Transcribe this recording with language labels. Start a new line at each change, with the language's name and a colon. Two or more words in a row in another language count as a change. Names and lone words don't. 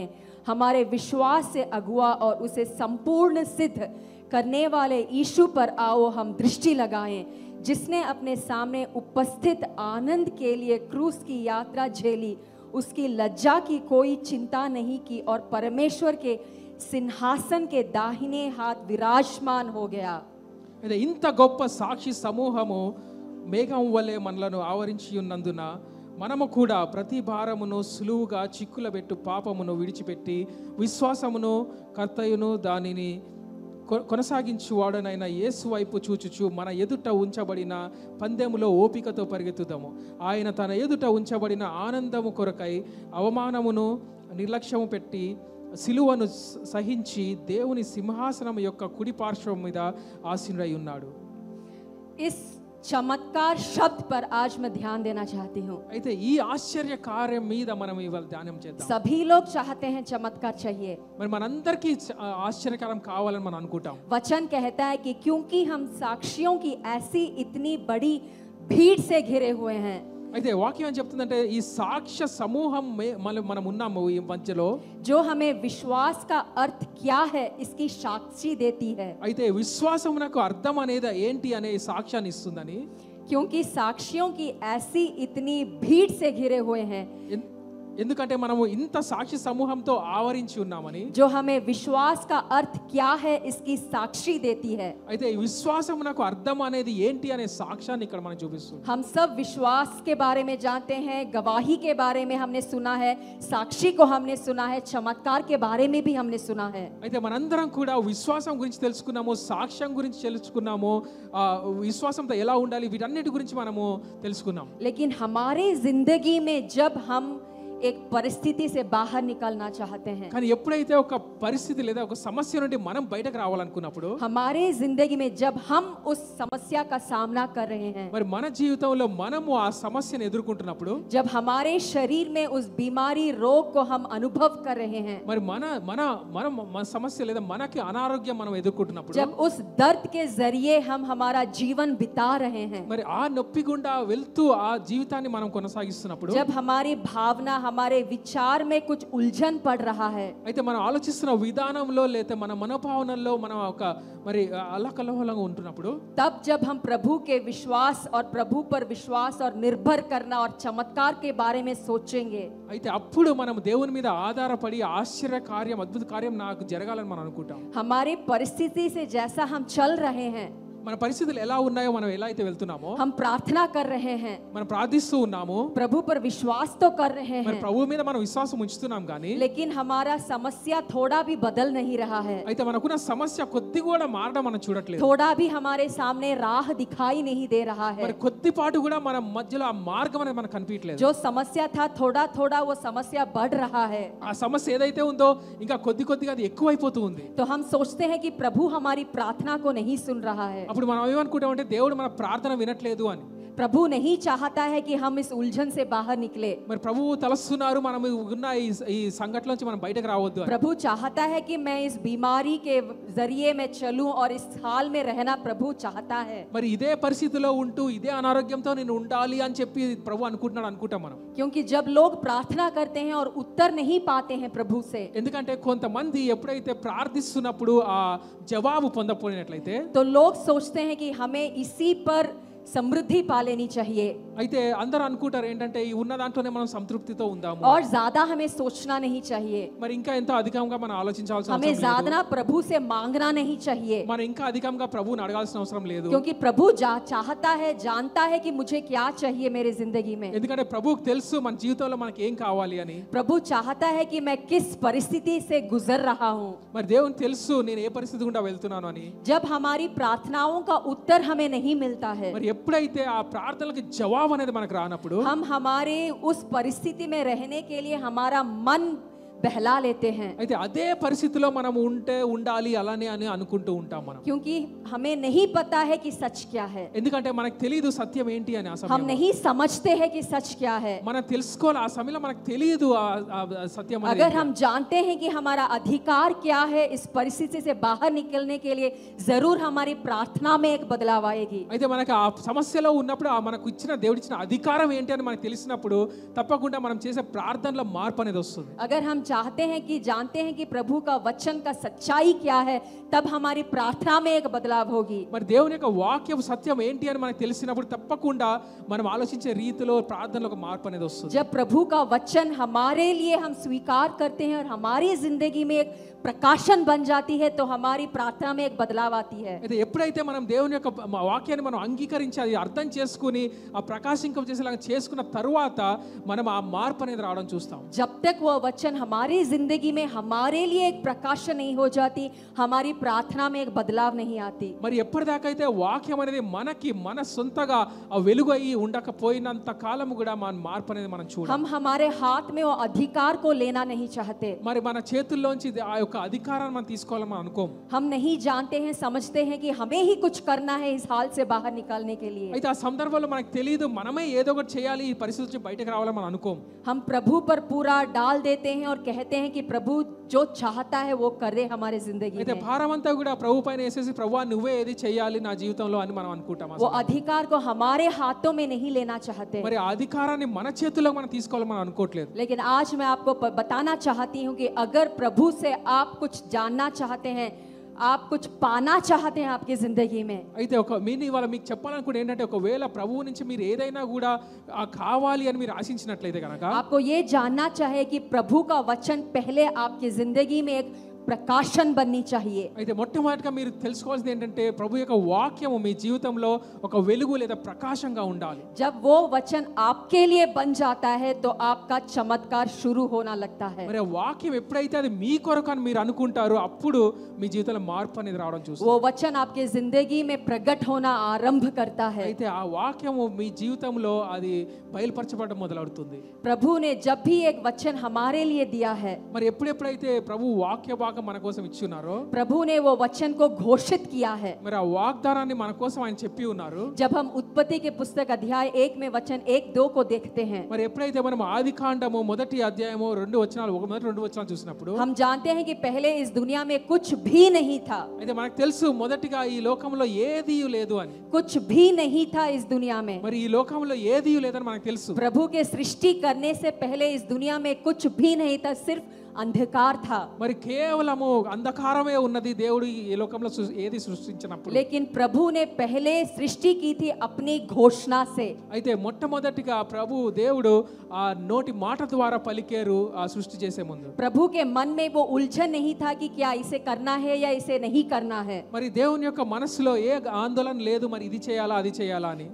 Hindi: हमारे विश्वास से अगुआ और उसे संपूर्ण सिद्ध करने वाले यीशु पर आओ हम दृष्टि लगाएं, जिसने अपने सामने उपस्थित आनंद के लिए क्रूस की यात्रा झेली, उसकी लज्जा की कोई चिंता नहीं की और परमेश्वर के सिंहासन के दाहिने हाथ विराजमान हो गया।
Telugu: అయితే ఇంత గొప్ప సాక్షి సమూహము మేఘం వలె మనలను ఆవరించి ఉన్నందున మనము కూడా ప్రతి భారమును సులువుగా చిక్కులబెట్టు పాపమును విడిచిపెట్టి విశ్వాసమును కర్తయును దానిని కొనసాగించువాడనైన యేసు వైపు చూచుచు మన ఎదుట ఉంచబడిన పందెములో ఓపికతో పరిగెత్తుదాము. ఆయన తన ఎదుట ఉంచబడిన ఆనందము కొరకై అవమానమును నిర్లక్ష్యము పెట్టి సిలువను సహించి దేవుని సింహాసనం యొక్క కుడి పార్శ్వం మీద ఆసీనుడై ఉన్నాడు.
Hindi: इस चमत्कार शब्द पर आज मैं ध्यान देना चाहती हूँ।
Telugu: అయితే ఈ ఆశ్చర్య కార్యం మీద మనం ఇవాళ ధ్యానం చేద్దాం.
Hindi: सभी लोग चाहते हैं चमत्कार चाहिए।
Telugu: మరి మనందరికీ ఆశ్చర్యకరం కావాలని మనం అనుకుంటాం.
Hindi: वचन कहता है कि क्योंकि हम साक्षियों की ऐसी इतनी बड़ी भीड़ से घिरे हुए हैं।
Telugu: అయితే వాక్యం ఏం చెప్తుందంటే ఈ సాక్ష్య సమూహం మనం ఉన్నాము ఈ మధ్యలో,
Hindi: जो हमें विश्वास का अर्थ क्या है इसकी साक्षी देती है।
Telugu: అయితే విశ్వాసమునకు అర్థం అనేది ఏంటి అనే సాక్ష్యాన్ని ఇస్తుందని,
Hindi: क्योंकि साक्षियों की ऐसी इतनी भीड़ से घिरे हुए हैं,
Telugu: ఎందుకంటే మనము ఇంత సాక్షి సమూహంతో ఆవరించి ఉన్నామని,
Hindi: जो हमें विश्वास का अर्थ क्या है इसकी साक्षी देती है।
Telugu: అయితే ఈ విశ్వాసమునకు అర్థం అనేది ఏంటి అనే సాక్ష్యాన్ని ఇక్కడ మనం చూపిస్తుంది.
Hindi: हम सब विश्वास के बारे में जानते हैं, गवाही के बारे में हमने सुना है, साक्षी को हमने सुना है, चमत्कार के बारे में भी हमने सुना है।
Telugu: అయితే మనందరం కూడా విశ్వాసం గురించి తెలుసుకున్నాము, సాక్ష్యం గురించి తెలుసుకున్నాము, విశ్వాసంతో ఎలా ఉండాలి వీటన్నిటి గురించి మనము తెలుసుకున్నాం.
Hindi: लेकिन हमारे जिंदगी में जब हम एक परिस्थिति से बाहर निकलना चाहते हैं,
Telugu: కానీ ఎప్పుడైతే ఒక పరిస్థితి లేదా ఒక సమస్య నుండి మనం బయటకు రావాలనుకున్నప్పుడు,
Hindi: हमारे जिंदगी में जब हम उस समस्या का सामना कर रहे हैं,
Telugu: మరి మన జీవితంలో మనము ఆ సమస్యను ఎదుర్కొంటున్నప్పుడు,
Hindi: जब हमारे शरीर में उस बीमारी रोग को हम अनुभव कर रहे हैं,
Telugu: మరి మన సమస్య లేదా మనకి అనారోగ్యం మనం ఎదుర్కొంటున్నప్పుడు,
Hindi: जब उस दर्द के जरिए हम हमारा जीवन बिता रहे हैं,
Telugu: మరి ఆ నొప్పి గుండా వెళ్తూ ఆ జీవితాన్ని మనం కొనసాగిస్తున్నప్పుడు,
Hindi: जब हमारी भावना हमारे विचार में कुछ उलझन पड़ रहा है,
Telugu: అయితే మనం ఆలోచిస్తున్న విధానంలో లేదా మన మనోభావనల్లో మనం ఒక మరి అల్లకల్లోలంగా ఉంటున్నప్పుడు,
Hindi: तब जब हम प्रभु के विश्वास और प्रभु पर विश्वास और निर्भर करना और चमत्कार के बारे में सोचेंगे,
Telugu: అయితే అప్పుడు మనం దేవుని మీద ఆధారపడి ఆశ్చర్య కార్యం అద్భుత కార్యం నాకు జరగాలని మనం అనుకుంటాం.
Hindi: हमारे परिस्थिति से जैसा हम चल रहे हैं,
Telugu: మన పరిస్థితులు ఎలా ఉన్నాయో, మనం ఎలా అయితే వెళ్తున్నామో,
Hindi: हम प्रार्थना कर रहे हैं,
Telugu: మనం ప్రార్థిస్తూ ఉన్నాము,
Hindi: प्रभु पर विश्वास तो कर रहे
Telugu: మరి
Hindi: हैं,
Telugu: ప్రభు మీద మనం విశ్వాసం ఉంచుతున్నాం కానీ,
Hindi: लेकिन हमारा समस्या थोड़ा भी बदल नहीं रहा है,
Telugu: అయితే మనకున్న సమస్య కొద్ది కూడా మారడం మనం చూడట్లేదు.
Hindi: थोड़ा भी हमारे सामने राह दिखाई नहीं दे रहा है।
Telugu: మరి కొద్దిపాటు కూడా మన మధ్యలో ఆ మార్గం అనేది మనకు కనిపించట్లేదు.
Hindi: जो समस्या था थोड़ा थोड़ा वो समस्या बढ़ रहा है,
Telugu: ఆ సమస్య ఏదైతే ఉందో ఇంకా కొద్దిగా అది ఎక్కువైపోతూ ఉంది.
Hindi: तो हम सोचते हैं कि प्रभु हमारी प्रार्थना को नहीं सुन रहा है,
Telugu: అప్పుడు మనం ఏమనుకుంటామంటే దేవుడు మన ప్రార్థన వినట్లేదు అని.
Hindi: प्रभु नहीं चाहता है कि हम इस उलझन से बाहर निकले,
Telugu: మరి ప్రభువు తలస్తున్నారు మనం ఉన్న ఈ సంఘటన నుంచి మనం బయటకు రావద్దు అని.
Hindi: प्रभु चाहता है कि मैं इस बीमारी के जरिए मैं चलूं और इस हाल में रहना प्रभु चाहता है,
Telugu: మరి ఇదే పరిస్థితిలో ఉంటూ ఇదే అనారోగ్యంతో నేను ఉండాలి అని చెప్పి ప్రభు అనుకుంటాం మనం.
Hindi: क्योंकि जब लोग प्रार्थना करते हैं और उत्तर नहीं पाते हैं प्रभु से,
Telugu: ఎందుకంటే కొంతమంది ఎప్పుడైతే ప్రార్థిస్తున్నప్పుడు ఆ జవాబు పొందకపోయినట్లయితే,
Hindi: तो लोग सोचते हैं कि हमें इसी पर समृद्धि पा लेनी चाहिए,
Telugu: అయితే అందరూ అనుకుంటారు ఏంటంటే ఈ ఉన్న దాంట్లోనే మనం సంతృప్తితో ఉందాము,
Hindi: और ज्यादा हमें सोचना नहीं चाहिए,
Telugu: మరి ఇంకా ఎంతో అధికంగా మనం ఆలోచించాల్సిన
Hindi: हमें
Telugu: అవసరం లేదు,
Hindi: ज्यादा प्रभु से मांगना नहीं चाहिए,
Telugu: మనం ఇంకా అధికంగా ప్రభువుని అడగాల్సిన అవసరం లేదు.
Hindi: क्योंकि प्रभु चाहता है, जानता है कि मुझे क्या चाहिए मेरी जिंदगी में,
Telugu: ఎందుకంటే ప్రభువుకు తెలుసు మన జీవితంలో మనకి ఏం కావాలి అని.
Hindi: प्रभु चाहता है कि मैं किस परिस्थिति से गुजर रहा हूँ।
Telugu: మరి దేవునికి తెలుసు నేను ఏ పరిస్థితి గుండా వెళ్తున్నాను అని.
Hindi: जब हमारी प्रार्थनाओं का उत्तर हमें नहीं मिलता है,
Telugu: మరి ఎప్పుడైతే ఆ ప్రార్థనలకు జవాబు అనేది మనకు రానప్పుడు,
Hindi: हम हमारे उस परिस्थिति में रहने के लिए हमारा मन बहला लेते हैं,
Telugu: అయితే అదే పరిస్థితిలో మనం ఉండాలి అలానే అని అనుకుంటూ ఉంటాం మనం.
Hindi: क्योंकि हमें नहीं पता है कि सच क्या है,
Telugu: ఎందుకంటే మనకు తెలియదు సత్యం ఏంటి అని. ఆ
Hindi: हम
Telugu: సమయంలో
Hindi: नहीं समझते हैं कि सच क्या है।
Telugu: మనం తెలుసుకోవాలి, ఆ సమయంలో మనకు తెలియదు ఆ సత్యం అనేది.
Hindi: अगर हम जानते हैं कि हमारा अधिकार क्या है इस परिस्थिति से बाहर निकलने के लिए, जरूर हमारी प्रार्थना में एक बदलाव आएगी।
Telugu: అయితే మనకు ఆ సమస్యలో ఉన్నప్పుడు మనకు ఇచ్చిన దేవుడిచ్చిన అధికారం ఏంటి అని మనకు తెలిసినప్పుడు తప్పకుండా మనం చేసే ప్రార్థనలో మార్పు అనేది వస్తుంది.
Hindi: अगर हम चाहते हैं कि जानते हैं कि प्रभु का वचन का सच्चाई क्या है, तब हमारी प्रार्थना में एक बदलाव होगी।
Telugu: మరి దేవుని యొక్క వాక్యం సత్యం ఏంటి అని మనకు తెలిసినప్పుడు తప్పకుండా మనం ఆలోచించే రీతిలో ప్రార్థనలో ఒక మార్పు అనేది వస్తుంది.
Hindi: जब प्रभु का वचन हमारे लिए हम स्वीकार करते हैं और हमारी जिंदगी में एक प्रकाशन बन जाती है, तो हमारी प्रार्थना में एक बदलाव आती है।
Telugu: అయితే ఎప్పుడైతే మనం దేవుని యొక్క వాక్యాన్ని మనం అంగీకరించి అది అర్థం చేసుకుని ఆ ప్రకాశింపజేసేలాగా చేసుకున్న తరువాత మనం ఆ మార్పు అనేది రావడం చూస్తాం.
Hindi: जब तक वो वचन हमारी जिंदगी में हमारे लिए एक प्रकाशन नहीं हो जाती, हमारी प्रार्थना में एक बदलाव नहीं आती।
Telugu: మరి ఎప్పటిదాకైతే వాక్యం అనేది మనకి మన సొంతగా ఆ వెలుగు అయి ఉండకపోయినంత కాలం కూడా మన మార్పు అనేది మనం చూడాలి.
Hindi: हम हमारे हाथ में वो अधिकार को लेना नहीं चाहते।
Telugu: మరి మన చేతుల్లోంచి ఆ యొక్క అధికారాన్ని మనం తీసుకోవాలని మనం అనుకోం.
Hindi: हम नहीं जानते हैं, समझते हैं कि हमें ही कुछ करना है इस हाल से बाहर निकालने के लिए।
Telugu: అయితే ఆ సందర్భంలో మనకు తెలియదు మనమే ఏదో ఒకటి చేయాలి ఈ పరిస్థితి నుంచి బయటకు రావాలని మనం అనుకోం.
Hindi: हम प्रभु पर पूरा डाल देते हैं और कहते हैं कि प्रभु जो चाहता है वो करे हमारे जिंदगी
Telugu: అయితే
Hindi: में।
Telugu: భారమంతా కూడా ప్రభు పైన వేసేసి ప్రభువా నువ్వే ఏది చేయాలి నా జీవితంలో అని మనం అనుకుంటాం.
Hindi: वो अधिकार को हमारे हाथों में नहीं लेना चाहते।
Telugu: మరి ఆ అధికారాన్ని మన చేతుల్లో మనం తీసుకోవాలని మనం అనుకోవట్లేదు.
Hindi: लेकिन आज मैं आपको बताना चाहती हूँ कि अगर प्रभु से आप कुछ जानना चाहते हैं, आप कुछ पाना चाहते हैं आपकी जिंदगी में,
Telugu: అయితే ఒక నేను ఇవాళ మీకు చెప్పాలనుకుంటే ఏంటంటే ఒకవేళ ప్రభువు నుంచి మీరు ఏదైనా కూడా కావాలి అని మీరు ఆశించినట్లయితే కనుక
Hindi: आपको ये जानना चाहिए कि प्रभु का वचन पहले आपकी जिंदगी में एक प्रकाशन बननी चाहिए।
Telugu: అయితే మొట్టమొదటిగా మీరు తెలుసుకోవాల్సింది ఏంటంటే ప్రభు యొక్క వాక్యము మీ జీవితంలో ఒక వెలుగు లేదా ప్రకాశంగా ఉండాలి.
Hindi: जब वो वचन आपके लिए बन जाता है तो आपका चमत्कार शुरू होना लगता है।
Telugu: మరి ఆ వాక్యం ఎప్పుడైతే అది మీ కొరకు అని మీరు అనుకుంటారో అప్పుడు మీ జీవితంలో మార్పు అనేది రావడం చూస్తారు.
Hindi: वो वचन आपके जिंदगी में प्रकट होना आरंभ करता है।
Telugu: అయితే ఆ వాక్యము మీ జీవితంలో అది బయలుపరచబడడం మొదలవుతుంది.
Hindi: प्रभु ने जब भी एक वचन हमारे लिए दिया है,
Telugu: మరి ఎప్పుడెప్పుడైతే ప్రభు వాక్య భాగం మన కోసం ఇచ్చున్నారో
Hindi: प्रभु ने वो वचन को घोषित किया है।
Telugu: మరి ఆ వాగ్దానాన్ని మన కోసం ఆయన చెప్పి ఉన్నారు.
Hindi: जब हम उत्पत्ति के पुस्तक अध्याय 1 में वचन 1-2 को देखते हैं,
Telugu: మరి ఎప్పుడైతే మనం ఆదికాండము మొదటి అధ్యాయము 2 వచనాలు మొదటి 2 వచనాలు చూసినప్పుడు
Hindi: हम जानते हैं कि पहले इस दुनिया में कुछ भी नहीं था।
Telugu: అయితే మనకు తెలుసు మొదటిగా ఈ లోకంలో ఏదీ లేదు అని.
Hindi: कुछ भी नहीं था इस दुनिया में।
Telugu: మరి ఈ లోకంలో ఏదీ లేదని మనకు తెలుసు.
Hindi: प्रभु के सृष्टि करने से पहले इस दुनिया में कुछ भी नहीं था, सिर्फ अंधकार था।
Telugu: మరి కేవలము అంధకారమే ఉన్నది దేవుడు ఈ లోకంలో ఏది సృష్టించినప్పుడు.
Hindi: लेकिन प्रभु ने पहले सृष्टि की थी अपनी घोषणा से।
Telugu: అయితే మొట్టమొదటిగా ప్రభు దేవుడు ఆ నోటి మాట ద్వారా పలికారు ఆ సృష్టి చేసే ముందు.
Hindi: प्रभु के मन में वो उलझन नहीं था कि क्या इसे करना है या इसे नहीं करना है।
Telugu: మరి దేవుని యొక్క మనసులో ఏ ఆందోళన లేదు మరి ఇది చేయాలా అది చేయాలా అని.